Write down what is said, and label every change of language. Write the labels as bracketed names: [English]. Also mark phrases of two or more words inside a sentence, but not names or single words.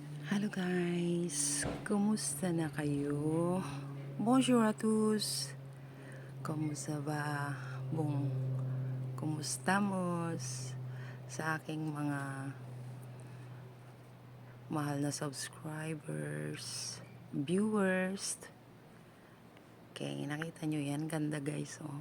[English] Hello guys, [Filipino] kumusta na kayo? [French] Bonjour à tous. [Filipino] Kumusta ba? Kumustamos sa aking mga mahal na subscribers, viewers. Okay, nakita nyo yan, ganda guys, oh.